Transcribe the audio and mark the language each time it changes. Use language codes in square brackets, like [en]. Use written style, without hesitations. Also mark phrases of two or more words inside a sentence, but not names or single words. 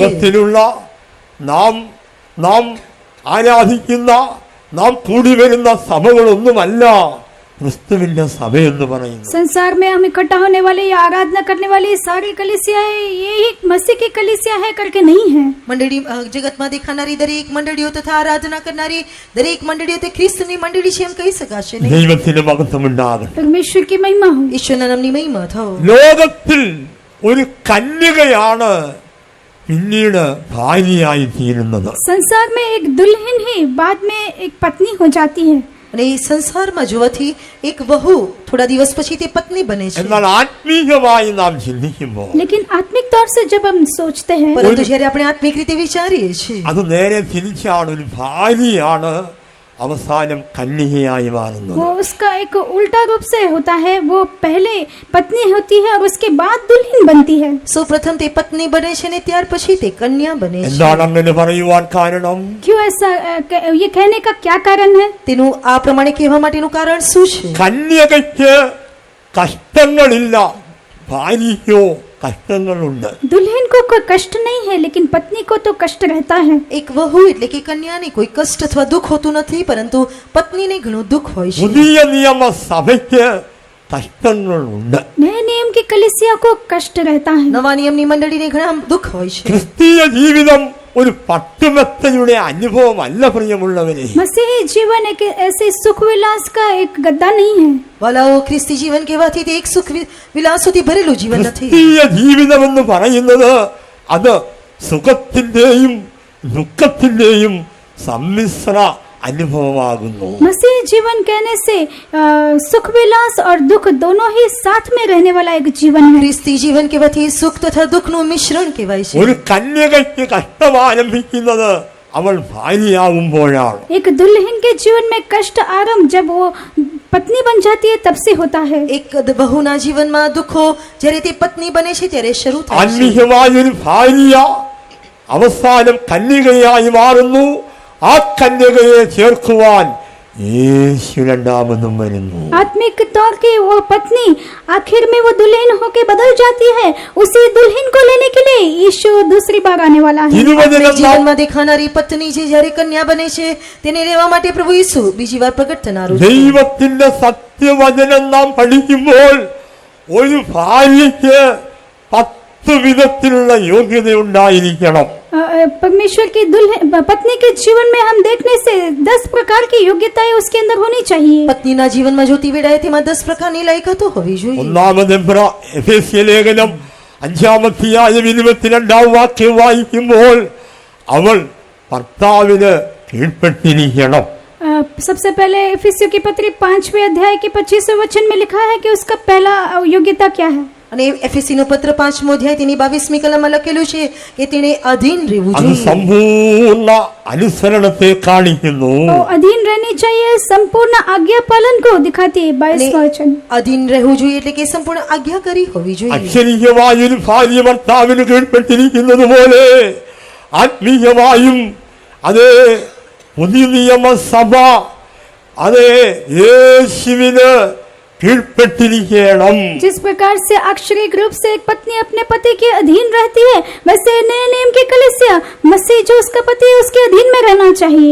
[ml] ലോകത്തിലുള്ള നാം ആരാധിക്കുന്ന, നാം കൂടി വരുന്ന സഭകളൊന്നുമല്ല ക്രിസ്തുവിന്റെ സഭയെന്ന് പറയുന്നു. [hi] संसार में हम इकट्ठा होने वाले या आराधना करने वाली सारी कलीसियाएं यही मसीह की कलीसिया है करके नहीं है। [gu] મંડળી જગતમાં દેખાનારી દરેક મંડળીઓ તથા આરાધના કરનારી દરેક મંડળીઓ તે ખ્રિસ્તની મંડળી છે એમ કહી શકાશે નહીં। [ml] ദൈവത്തിന് മഹത്വമുണ്ടാകട്ടെ. [hi] परमेश्वर की महिमा हो। [gu] ઈશ્વરના નામની મહિમા થાઓ। [ml] ലോകത്തിൽ ഒരു കന്യകയാണ് പിന്നീട് ഭാര്യയായി തീരുന്നത്. [hi] संसार में एक दुल्हन ही बाद में एक पत्नी हो जाती है। [gu] અને એ સંસારમાં જોવાથી એક વહુ થોડા દિવસ પછી તે પત્ની બને છે। [ml] എന്നാൽ ആത്മീയമായി നാം ചിന്തിക്കുമ്പോൾ [hi] लेकिन आत्मिक तौर से जब हम सोचते हैं [gu] પરંતુ જ્યારે આપણે આત્મિક રીતે વિચારીએ છીએ [ml] അത് നേരെ തിരിച്ചാണ്. ഒരു ഭാര്യയാണ് അവസാനം കന്യകയായി മാറുന്നത്. [hi] वो उसका एक उल्टा रूप से होता है। वो पहले पत्नी होती है और उसके बाद दुल्हन बनती है। [gu] સૌપ્રથમ તે પત્ની બને છે ને ત્યાર પછી તે કન્યા બને છે। [ml] എന്താണ് അങ്ങനെ പറയുവാൻ കാരണം? [hi] क्यों ऐसा ये कहने का क्या कारण है? [gu] તેનું આ પ્રમાણે કહેવા માટેનું કારણ શું છે? [ml] കന്യകയ്ക്ക് കഷ്ടങ്ങളില്ല, ഭാര്യയ്ക്കോ കഷ്ടങ്ങളുണ്ട്. [hi] दुल्हन को कोई कष्ट नहीं है लेकिन पत्नी को तो कष्ट रहता है। [gu] એક વહુ એટલે કે કન્યાને કોઈ કષ્ટ અથવા દુઃખ હોતું નથી, પરંતુ પત્નીને ઘણું દુઃખ હોય છે। [ml] പുതിയ നിയമ സഭയ്ക്ക് കഷ്ടങ്ങളുണ്ട്. [hi] नए नियम की कलीसिया को कष्ट रहता है। [gu] નવા નિયમની મંડળીને ઘણા દુઃખ હોય છે। [ml] ക്രിസ്തീയ ജീവിതം ഒരു പട്ടുമെത്തയുടെ അനുഭവമല്ല പ്രിയമുള്ളവരെ. [hi] मसीही जीवन एक ऐसे सुख विलास का एक गद्दा नहीं है। [gu] વાલાઓ, ખ્રિસ્તી જીવન કહેવાથી તે એક સુખ વિલાસોથી ભરેલું જીવન નથી। [ml] ക്രിസ്തീയ ജീവിതം എന്ന് പറയുന്നത് അത് സുഖത്തിന്റെയും ദുഃഖത്തിന്റെയും സമ്മിശ്ര അനുഭവമാകുന്നു. [hi] मसीह जीवन कहने से सुख विलास और दुख दोनों ही साथ में रहने वाला एक जीवन है। [gu] ખ્રિસ્તી જીવન કહેવાથી સુખ તથા દુઃખનું મિશ્રણ કહેવાય છે। [ml] ഒരു കന്യകയ്ക്ക് കഷ്ടം ആരംഭിക്കുന്നത് അവൾ ഭാര്യയാകുമ്പോഴാണ്. [hi] एक दुल्हन के जीवन में कष्ट आरंभ जब वो पत्नी बन जाती है तब से होता है। [gu] એક વહુના જીવનમાં દુઃખો જ્યારે તે પત્ની બને છે ત્યારે શરૂ થાય છે। [ml] ആത്മീയമായൊരു ഭാര്യ അവസാനം കന്യകയായി മാറുന്നു. ആ കന്യകയെ ചേർക്കുവാൻ യേശു രണ്ടാമതും വരുന്നു. [hi] आत्मिक तौर की वो पत्नी आखिर में वो दुल्हन होके बदल जाती है. उसी दुल्हन को लेने के लिए यीशु दूसरी बार आने वाला है. [ml] തിരുവചനം [gu] જીવનમાં દેખાનારી પત્ની જે જ્યારે કન્યા બને છે તેને લેવા માટે પ્રભુ ઈસુ બીજી વાર પ્રગટ થનારું છે. [ml] ദൈവത്തിന്റെ സത്യവചനം നാം പഠിക്കുമ്പോൾ ഒരു ഭാര്യയ്ക്ക് 10 വിധത്തിലുള്ള യോഗ്യത ഉണ്ടായിരിക്കണം. [hi] परमेश्वर की दुल्हन पत्नी के जीवन में हम देखने से 10 प्रकार की योग्यताएं उसके अंदर होनी चाहिए. [gu] પત્નીના જીવનમાં જોતી વેળાએ તેમાં 10 પ્રકારની લાયકાતો હોવી જોઈએ. [ml] ഒന്നാമത് എഫേസ്യ ലേഖനം 5-ാം 22-ാം വാക്യം വായിക്കുമ്പോൾ അവൾ ഭർത്താവിന് കീഴ്പ്പെട്ടിരിക്കണം. [hi] सबसे पहले इफिसियों की पत्री 5वें अध्याय के 25वें वचन में लिखा है कि उसका पहला योग्यता क्या है. [gu] અને એફેસીનો પત્ર 5મો અધ્યાય તેની 22મી કલમમાં લખેલું છે કે તેણે અધીન રહેવું [ml] അത് [gu] જોઈએ. [ml] സമ്പൂർണ്ണ അനുസരണത്തെ കാണിക്കുന്നു. [hi] तो अधीन रहनी चाहिए, संपूर्ण आज्ञा पालन को दिखाती है. 22वां वचन. [gu] અધીન રહેવું જોઈએ એટલે કે સંપૂર્ણ આજ્ઞાકારી હોવી જોઈએ. [ml] അക്ഷരികമായൊരു ഭാര്യ ഭർത്താവിന് കീഴ്പ്പെട്ടിരിക്കുന്നത് പോലെ ആത്മീയമായും അതേ പുതിയ നിയമസഭ അതേ യേശുവിന് കീഴ്പ്പെട്ടിരിക്കണം. [hi] जिस प्रकार से अक्षरिक रूप से एक पत्नी अपने पति के अधीन रहती है, वैसे नए नियम की कलीसिया मसीह जो उसका पति है उसके अधीन में रहना चाहिए.